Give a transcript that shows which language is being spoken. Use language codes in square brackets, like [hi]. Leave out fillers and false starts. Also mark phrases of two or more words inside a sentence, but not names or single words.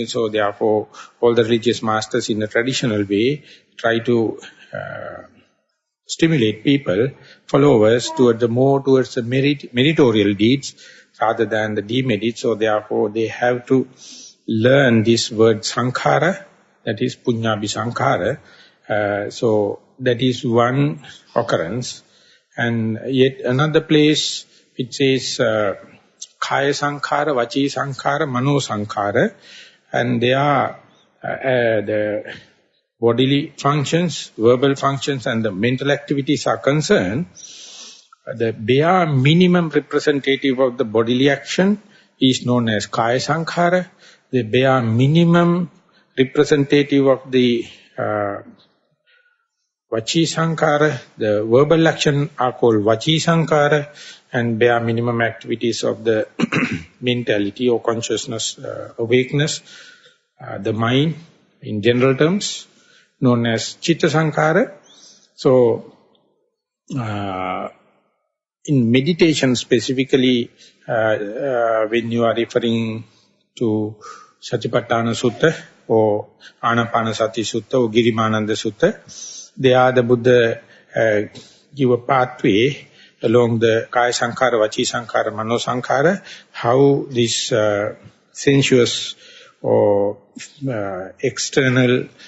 [en] So therefore, all the religious masters in a traditional way try to stimulate people, followers, towards the meritorial deeds rather than the demerits. So therefore, they have to learn this word sankhara, that is [pi] punyābhi sankhara. [en] So that is one occurrence. And yet another place it says [pi] kaya sankhara, vaci sankhara, mano sankhara, [en] and they are the bodily functions, verbal functions and the mental activities are concerned. The bare minimum representative of the bodily action is known as kaya sankhara. The bare minimum representative of the [pi] vaci sankhara, [en] the verbal action are called [pi] vaci sankhara, [en] and bare minimum activities of the mentality or consciousness, awakeness, the mind in general terms, known as [pi] chitta sankhara. [en] So, in meditation specifically, when you are referring to Satipatthana Sutta or Anapanasati Sutta or Girimananda Sutta, they are the Buddha give a pathway along the [pi] Kaya Sankhara, Vaci Sankhara, Mano Sankhara, [en] how this sensuous or external